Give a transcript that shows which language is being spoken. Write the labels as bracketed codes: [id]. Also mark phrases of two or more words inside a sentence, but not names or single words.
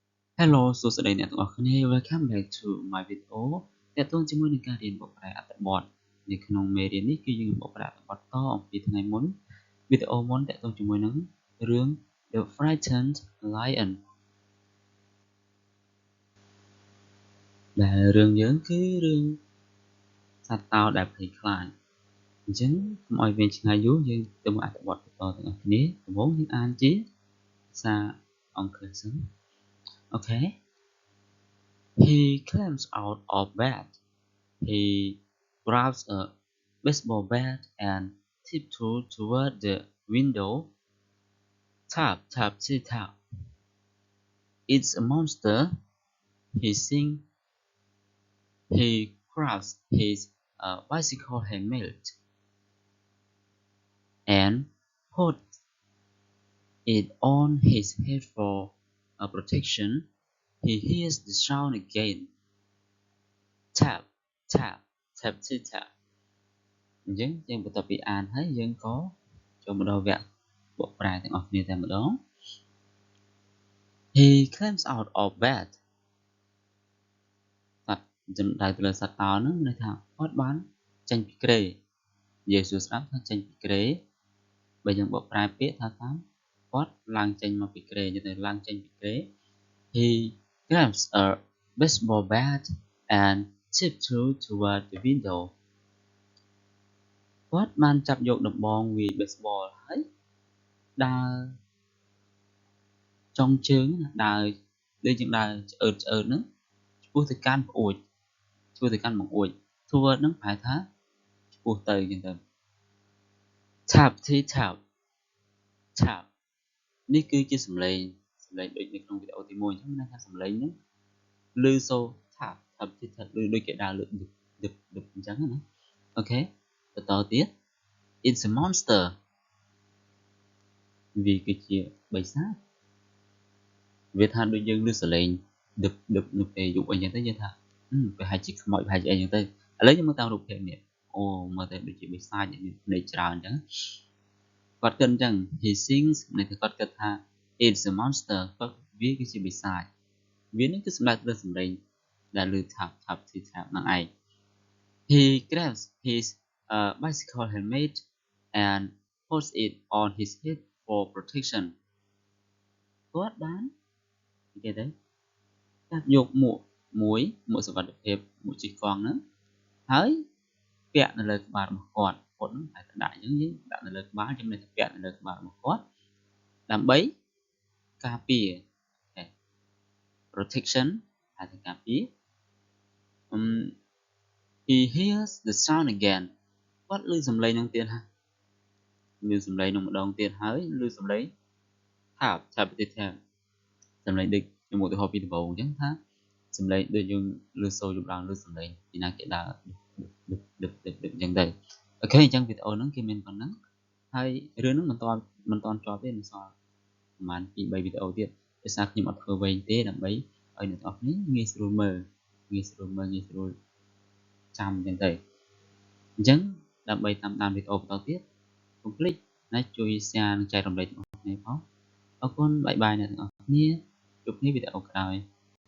[km] Hello សួស្តីអ្នកទាំងអស់គ្នា [en] Welcome back to my video [km] តើតើជាមួយនឹងការរៀនបកប្រែអត្ថបទនៅក្នុងមេរៀននេះគឺយើងនឹងបកប្រែអត្ថបទតអំពីថ្ងៃមុនវីដេអូមុនតើតើជាមួយនឹងរឿង The Frightened Lion ដែលរឿងយើងគឺរឿងសត្វតោដែលភ័យខ្លាចអញ្ចឹងកុំឲ្យវែងឆ្ងាយយូរយើងទៅមើលអត្ថបទបន្តទាំងអស់គ្នាដំបូងយើងអានជាភាសាអង់គ្លេសសិន [en] Okay He climbs out of bed. He grabs a baseball bat and tiptoes toward the window. Tap, tap, tap, tap. It's a monster. He sings. He grabs his bicycle helmet and puts it on his head for protection. He hears the sound again. Tap, tap, tap, tap, tap. [km] អញ្ចឹងយើងបន្ទាប់ពីអានហើយយើងក៏ចូលមកដល់វគ្គបកប្រែទាំងអស់គ្នាតែម្ដង [en] He climbs out of bed [km] សត្វចំដៅទៅលើសត្វតោហ្នឹងន័យថាគាត់បានចេញពីគ្រែនិយាយសួរស្ដាប់ថាចេញពីគ្រែបើយើងបកប្រែពាក្យថាតាមគាត់ឡើងចេញមកពីគ្រែនិយាយទៅឡើងចេញពីគ្រែ [en] He grabs a baseball bat and tiptoes toward the window [km] គាត់បានចាប់យកដំបងវាយ baseball ហើយដើរចុងជើងដើរដូចជា ដើរឆ្អឺតហ្នឹងឆ្ពោះទៅកាន់ប្អួចឆ្ពោះទៅកាន់បង្អួច toward ហ្នឹងប្រែថាឆ្ពោះទៅអញ្ចឹងទៅ [en] tap tap tap [km] នេះគឺជាសំឡេងដូចនៅក្នុងវីដេអូទី1អញ្ចឹងមានថាសំឡេងហ្នឹងឮសូរ [en] tap tap tap [km] ឮដូចគេដើរលើកដឹកអញ្ចឹងណាអូខេបន្តទៀត [en] It's a monster [km] វាគឺជាបិសាចវាថាដូចយើងឮសលេងដឹកនៅពេលយប់អីចឹងទៅយើងថាប្រហែលជាខ្មោចប្រហែលជាអីចឹងទៅឥឡូវយើងមើលតាមរូបភាពនេះអូមើលទៅ ដូចជាបិសាចមានភ្នែកច្រើនអញ្ចឹងគាត់គិតអញ្ចឹង [en] he thinks [km] ន័យថាគាត់គិតថា [en] it's a monster [km] គាត់វាគឺជាបិ សាចវានឹងគឺសម្ដៅទៅសម្លេងដែលឮ [en] tap tap tap [km] ហ្នឹងឯង [en] he grabs his bicycle helmet and puts it on his head for protection [km] គាត់បាននិយាយទៅចាប់យកមួកសុវត្ថិភាពមួកជិះកង់ហ្នឹងហើយពាក់នៅលើក្បាលរបស់គាត់ហ្នឹងតែដាក់អញ្ចឹងយើងដាក់នៅលើក្បាលចំណេះតែពាក់នៅលើក្បាលរបស់គាត់ដើម្បីការពារ protection ហើយទៅការពារ [en] he hears the sound again [km] គាត់ឮសំឡេងហ្នឹងទៀតហ่ะឮសំឡេងហ្នឹងម្ដងទៀតហើយឮសំឡេង [en] tap tap tap [km] សំឡេងដូច ខ្ញុំឧទាហរណ៍ពីដំបូងអញ្ចឹងថាសំឡេងដូចយើងឮសូរយប់ឡើងឮសំឡេងពីណាគេដើរ ដឹកអញ្ចឹងទៅអូខេអញ្ចឹងវីដេអូហ្នឹងគេមានប៉ុណ្ណឹងហើយរឿងហ្នឹងមិនតាន់ចប់ទេនៅសល់ប្រហែល 2-3 វីដេអូទៀតដោយសារខ្ញុំអត់ធ្វើវែងទេដើម្បីឲ្យអ្នកនរគ្នាងាយស្រួលមើលងាយស្រួលចាំអញ្ចឹងទៅអញ្ចឹងដើម្បីតាមដានវីដេអូបន្តទៀតកុំភ្លេចណាជួយ share និងចែករំលែកដល់អ្នកផងអរគុណបាយបាយអ្នកទាំងអស់គ្នាជួបគ្នាវីដេអូក្រោយ